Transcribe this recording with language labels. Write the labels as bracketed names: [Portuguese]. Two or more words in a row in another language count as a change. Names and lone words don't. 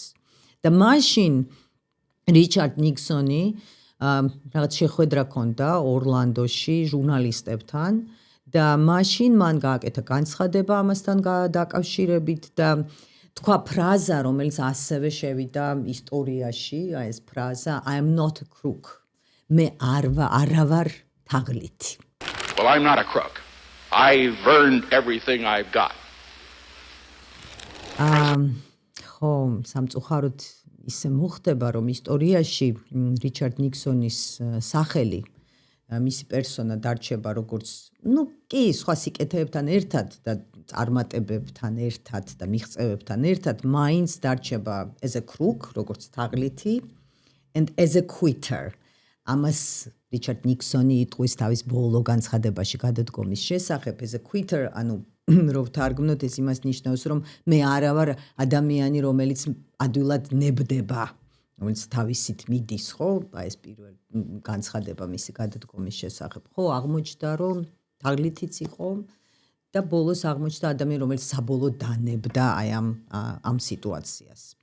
[Georgian] და მაშინ რიჩარდ ნიქსონი რაღაც შეხვედრა ჰქონდა ორლანდოში ჟურნალისტებთან და მაშინ მან გააკეთა განცხადება ამასთან დაკავშირებით და თქვა ფრაზა, რომელიც ასევე შევიდა ისტორიაში, ეს ფრაზა [English] I am not a crook. [Georgian] მე არა ვარ თაღლითი. [English] Well, I'm not a crook. I've earned everything I've got. [Georgian] ხო, სამწუხაროდ ისე მოხდება, რომ ისტორიაში რიჩარდ ნიქსონის სახელი, მისი პერსონა დარჩება როგორც, კი, სხვა სიკეთეებთან ერთად და წარმატებებთან ერთად და მიღწევებთან ერთად, მაინც დარჩება [English] as a crook, [Georgian] როგორც თაღლითი [English] and as a quitter. [Georgian] ამას რიჩარდ ნიქსონი იტყვის თავის ბოლო განცხადებაში გადადგომის შესახებ, [English] as a quitter, [Georgian] რო ვთარგმნოთ, ეს იმას ნიშნავს, რომ მე არა ვარ ადამიანი, რომელიც ადვილად ნებდება, რომელიც თავისით მიდის, ხო? ეს პირველი განცხადება მისი გადადგომის შესახებ. ხო, აღმოჩნდა, რომ თაღლითიც იყო და ბოლოს აღმოჩნდა ადამიანი, რომელიც საბოლოოდ დანებდა ამ სიტუაციას.